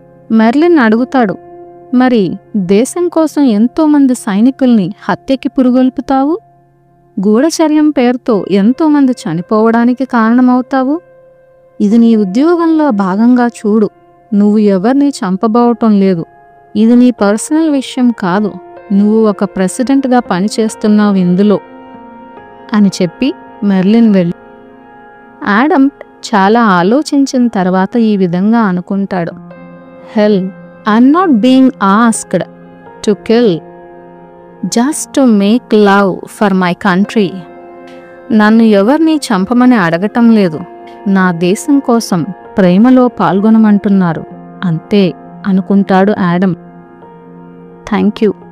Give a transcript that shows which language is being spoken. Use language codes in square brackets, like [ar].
[te] Merlin అడుగుతాడు, మరి దేశం కోసం ఎంతోమంది సైనికుల్ని హత్యకి పురుగొల్పుతావు, గూఢచర్యం పేరుతో ఎంతోమంది చనిపోవడానికి కారణమవుతావు. ఇది నీ ఉద్యోగంలో భాగంగా చూడు. నువ్వు ఎవరిని చంపబోవటం లేదు, ఇది నీ పర్సనల్ విషయం కాదు, నువ్వు ఒక ప్రెసిడెంట్గా పనిచేస్తున్నావు ఇందులో అని చెప్పి మెర్లిన్ వెళ్ళి. ఆడమ్ చాలా ఆలోచించిన తర్వాత ఈ విధంగా అనుకుంటాడు, [en] Hell, I'm not being asked to kill just to make love for my country. [te] నన్ను ఎవరిని చంపమని అడగటం లేదు, నా దేశం కోసం ప్రేమలో పాల్గొనమంటున్నారు అంతే అనుకుంటాడు ఆడమ్. Thank you.